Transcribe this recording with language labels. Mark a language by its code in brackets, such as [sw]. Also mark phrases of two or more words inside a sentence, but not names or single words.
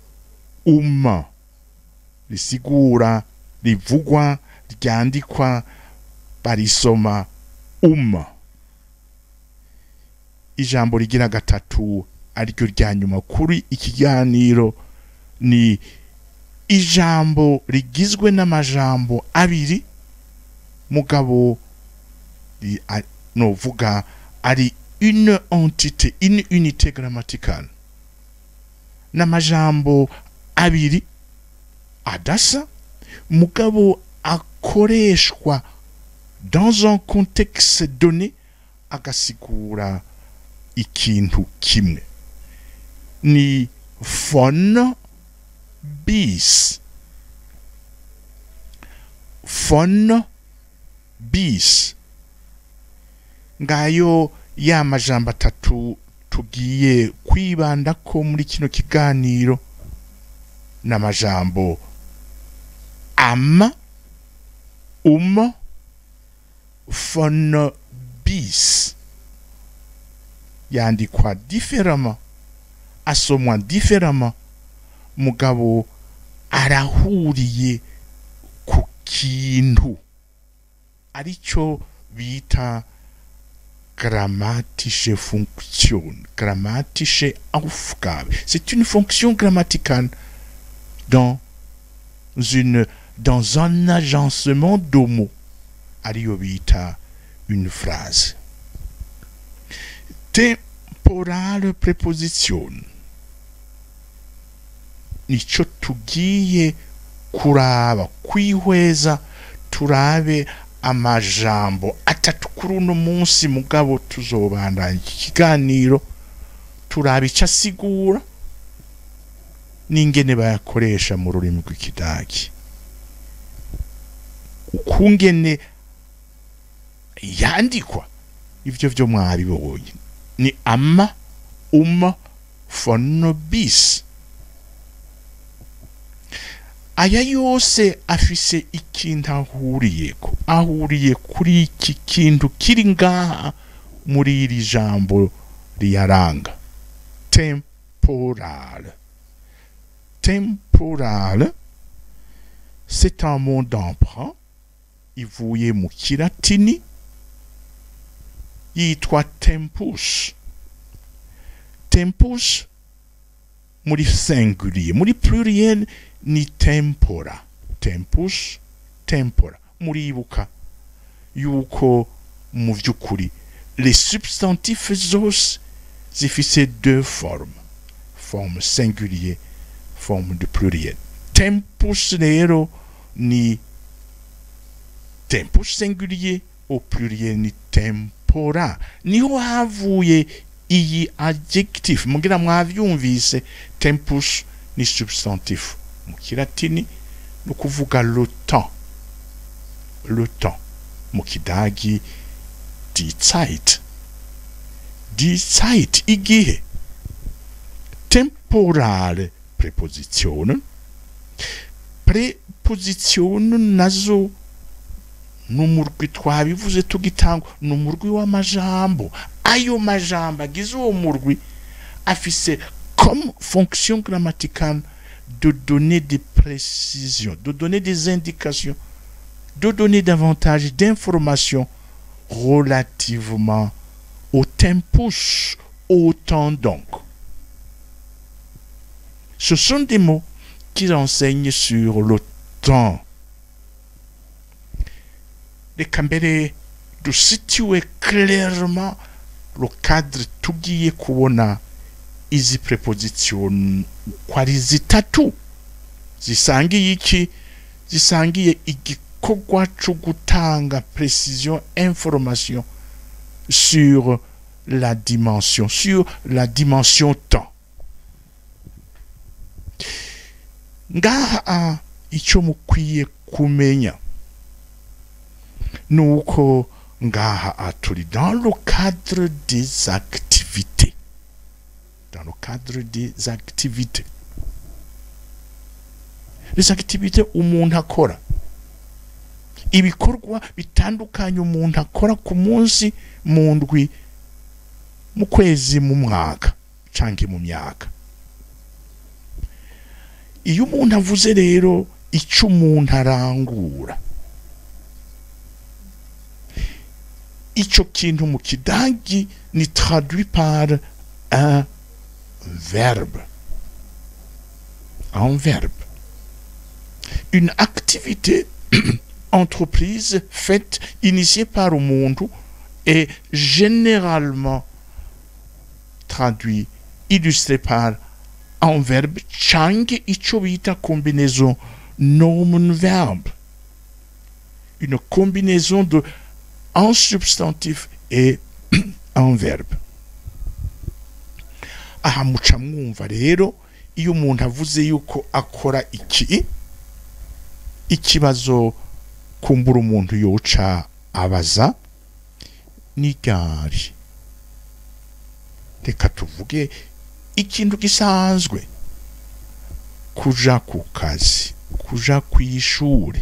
[rn] risigura, rivugwa, ryandikwa, barisoma Ijambo rigira gatatu ariryo rya nyuma kuri ikiganiro ni ijambo rigizwe n'amajambo abiri mugabo novuga ari [fr] une unité grammaticale. [rn] N'amajambo abiri adasa mugabo akoreshwa [fr] dans un contexte donné, [rn] agasigura ikintu kimwe. Ni [de] von bis. [rn] Ngayo ya majambo atatu tugiye kwibanda ko muri kino kiganiro. N'amajambo [de] von bis. [rn] Yandikwa différemment, asomwa différemment, mugabo arahuriye ku kintu arico bita [de] grammatische Funktion, grammatische Aufgabe. [fr] C'est une fonction grammaticale dans un agencement de mots. [rn] Ariyo bita [fr] une phrase. [de] Temporale preposition. [rn] Nico tugiye kuraba kwihweza turabe amajambo atatu kuri uno munsi mugabo tuzobandanya ikiganiro turabe icyo asigura n'ingene bayakoresha mu rurimi rw'ikidagi ukungene yandikwa ivyo vyo mwabibonye ni ama [de] von bis. [rn] Aya yose afise ikintu ahuriye kuri iki kintu kiri ngaha muri iri jambo riyaranga. [fr] Temporal. Temporal, c'est un mot d'emprunt [rn] ivuye mu kilatini yitwa tempus. Tempus muri singulier, muri pluriel ni tempora. Tempus, tempora. Muribuka yuko mu vyukuri [fr] les substantifs [rn] zose zifise [fr] deux formes. Forme singulier, forme de pluriel. [rn] Tempus rero ni tempus singulier, [fr] au pluriel [rn] ni tempora. Niho havuye iyi adjectif. Mugira mwavyumvise, tempus ni substantif mu kilatini no kuvuga [fr] le temps. Le temps [rn] mu kidagi [de] die Zeit. Die Zeit, [rn] igihe. [de] Temporale prepositionen. [rn] Prepositionen nazo numurwi twabivuze tugitangwa numurwi w'amajambo. Ayo majambo agize uwo murwi afise [fr] comme fonction grammaticale de donner des précisions, de donner des indications, de donner davantage d'informations relativement au tempus, au temps donc. Ce sont des mots qui renseignent sur le temps. Les cambere de situer clairement le cadre [rn] tugiye kubona izi preposition kwari zitatu zisangiye iki zisangiye igikorwa cyo gutanga [fr] précision information sur la dimension temps. [rn] Ngaha icyo mukwiye kumenya nuko ngaha turi [fr] dans le cadre des activités. Dans le cadre des activités. Les activités [rn] umuntu akora. Ibikorwa bitandukanye umuntu akora ku munsi, mu ndwi, mu kwezi, mu mwaka canke mu myaka. Iyo umuntu avuze rero icyo umuntu arangura, ico kintu mu kidagi ni [fr] traduit par un verbe. Un verbe. Une activité entreprise faite, initiée par umuntu est généralement traduit, illustré par un verbe change [rn] ico bita [fr] combinaison nomen-verbe. Une combinaison de un substantif et un verbe. [rn] Aha muca mwumva rero iyo umuntu avuze yuko akora ikibazo kumbura umuntu yoca abaza ni gari. Reka tuvuge ikintu gisanzwe, kuja ku kazi, kuja kw'ishure.